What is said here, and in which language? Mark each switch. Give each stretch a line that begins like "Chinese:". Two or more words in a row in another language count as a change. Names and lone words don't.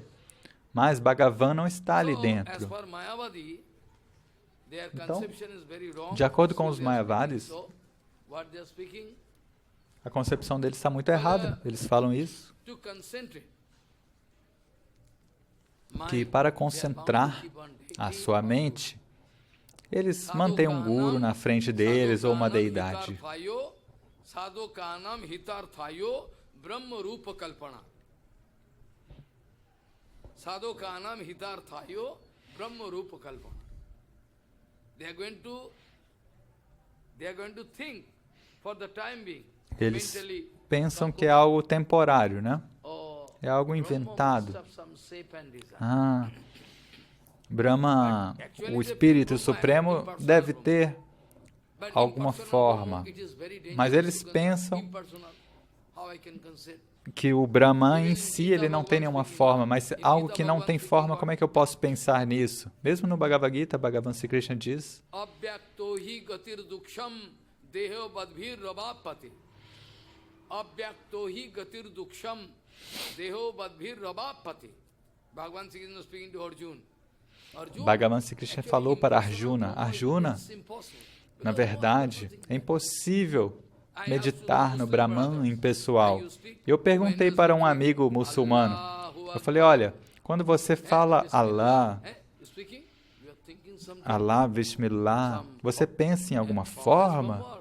Portuguese: Mas Bhagavan não está ali dentro. Então, de acordo com os Mayavadis, a concepção deles está muito errada. Eles falam isso. Que para concentrar a sua mente, eles mantêm um guru na frente deles ou uma deidade.
Sanskrit: साधुकानाम् हितार्थयो ब्रह्म रूप कल्पना.
English: They are going to think for the time being.
Portuguese: Eles pensam que é algo temporário, né? É algo inventado. Brahma, o Espírito Supremo, deve ter alguma forma. Mas eles pensam que o Brahman em si, ele não tem nenhuma forma, mas algo que não tem forma, como é que eu posso pensar nisso? Mesmo no Bhagavad Gita, Bhagavan Sri Krishna diz, Bhagavan Sri Krishna falou para Arjuna, Arjuna, na verdade, é impossível meditar no Brahman impessoal. Eu perguntei para um amigo muçulmano, eu falei, olha, quando você fala Allah, Allah, Bismillah, você pensa em alguma forma?